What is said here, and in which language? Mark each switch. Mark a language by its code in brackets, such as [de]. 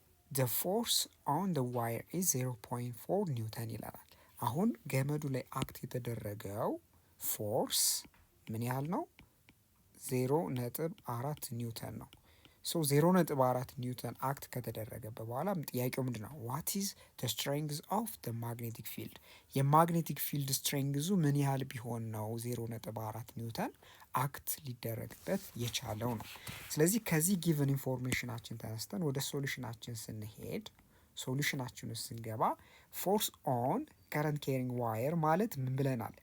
[en] the force on the wire is [am] 0.4 ኒውተን ይለናል። አሁን ገመዱ ላይ አክት የተደረገው ፎርስ ምን ያህል ነው? 0.4 ኒውተን ነው። ሶ 0.4 ኒውተን አክት ከተደረገበት በኋላ ጥያቄው ምንድን ነው? [en] what is the strength of the magnetic field? [am] የማግኔቲክ ፊልድ ስትሬንግዙ ምን ያህል ቢሆን ነው 0.4 ኒውተን አክት ሊደረግበት የቻለው ነው። ስለዚህ ከዚህ ጊቨን ኢንፎርሜሽናችን ተነስተን ወደ ሶሉሽናችን ስንሄድ ሶሉሽናችን ውስጥ ስንገባ ፎርስ ኦን ከረንት ኬሪንግ ዋየር ማለት ምን ብለናል?